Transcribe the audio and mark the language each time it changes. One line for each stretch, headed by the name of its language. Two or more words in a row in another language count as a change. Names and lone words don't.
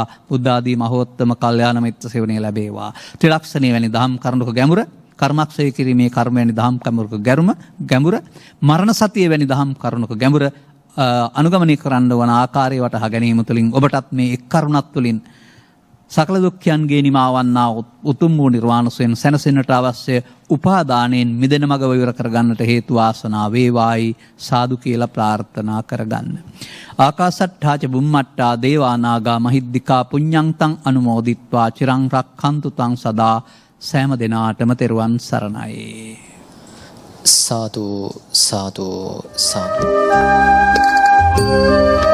Sinhala: බුද්ධ ආදී මහෝත්තම කල්යාණ මිත්‍ර සේවනය ලැබේවා. ත්‍රිලක්ෂණීය වැනි දහම් කරුණක ගැඹුර කර්මක්ෂය කිරීමේ කර්ම වැනි දහම් කරුණක ගැඹුර මරණ සතිය වැනි දහම් කරුණක ගැඹුර අනුගමනය කරන්න වන ආකාරය වටහා ගැනීම තුළින් ඔබටත් මේ එක් කරුණක් තුළින් සකල දුක්ඛයන්ගේ නිමාවන්නා උතුම් වූ නිර්වාණ සෝයන් සැනසෙන්නට අවශ්‍ය උපාදානයෙන් මිදෙන මඟ විවර කරගන්නට හේතු වාසනා වේවායි සාදු කියලා ප්‍රාර්ථනා කරගන්න.
Pali: ආකාසට්ඨාච බුම්මට්ටා දේවානාගා මහිද්దికා පුඤ්ඤන්තං අනුමෝදිත්වා චිරං රක්ඛන්තු තං සදා
Sinhala: සෑම දිනාටම තෙරුවන් සරණයි.
Pali: සාදු සාදු සාදු